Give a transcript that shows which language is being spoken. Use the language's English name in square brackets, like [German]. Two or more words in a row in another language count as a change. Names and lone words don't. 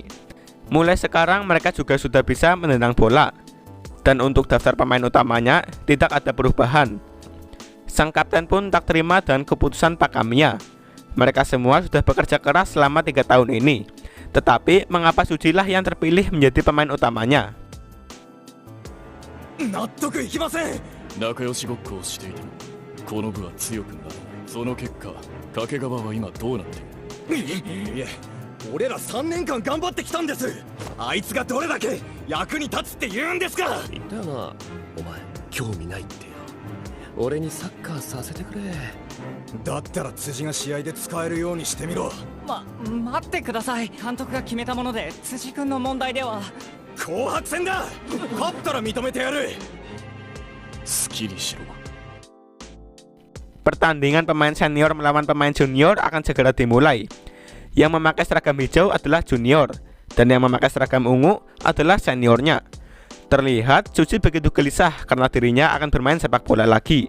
[Indonesian] Mulai sekarang mereka juga sudah bisa menendang bola. Dan untuk daftar pemain utamanya tidak ada perubahan. Sang kapten pun tak terima dengan keputusan Pak Kamiya. Mereka semua sudah bekerja keras selama 3 tahun ini. Tetapi mengapa Sujilah yang terpilih menjadi pemain utamanya? [Japanese] 納得いきません。仲良しごっこをしていてもこの部は強くならない。その結果掛川は今どうなっている？いえ、俺ら3年間頑張ってきたんです。あいつがどれだけ役に立つって言うんですか。言ったよな、お前興味ないってよ。俺にサッカーさせてくれ。だったら辻が試合で使えるようにしてみろ。待ってください。監督が決めたもので辻君の問題では。紅白戦だ。勝ったら認めてやる。好きにしろ。 [Indonesian] Pertandingan pemain senior melawan pemain junior akan segera dimulai. Yang memakai seragam hijau adalah junior, dan yang memakai seragam ungu adalah seniornya. Terlihat Suji begitu gelisah karena dirinya akan bermain sepak bola lagi.